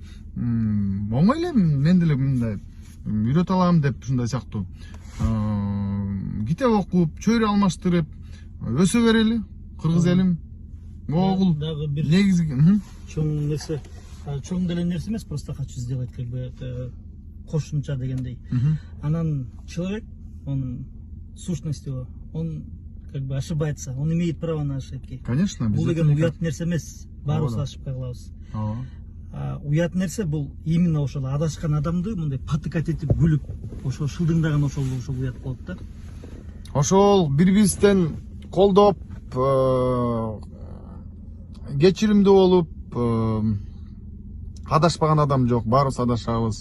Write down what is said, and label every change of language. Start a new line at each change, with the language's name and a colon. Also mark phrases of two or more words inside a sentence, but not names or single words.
Kyrgyz: Оңой эле мен деле мындай үйрөтө алам деп ушундай сыяктуу. Китеп окуп, чөйрө алмаштырып өсө берели, кыргыз элим. Могул дагы бир негизги чоң нерсе, чоң деле нерсе эмес,
Russian: просто хочу сделать как бы
Kyrgyz: кошумча дегендей.
Russian: Анан человек, он сущность его, он как бы ошибается, он имеет право на ошибки. Конечно,
Kyrgyz: Бул деген уят нерсе эмес, баарыбыз ошибка кылабыз. Уят нерсе бул именно ошол адашкан адамды мындай патыкать этип күлүп, ошол шылдыңдаган ошол уят болот да. Ошол бири-бирибизден колдоп, кечиримдүү болуп, адашпаган адам жок, баарыбыз адашабыз.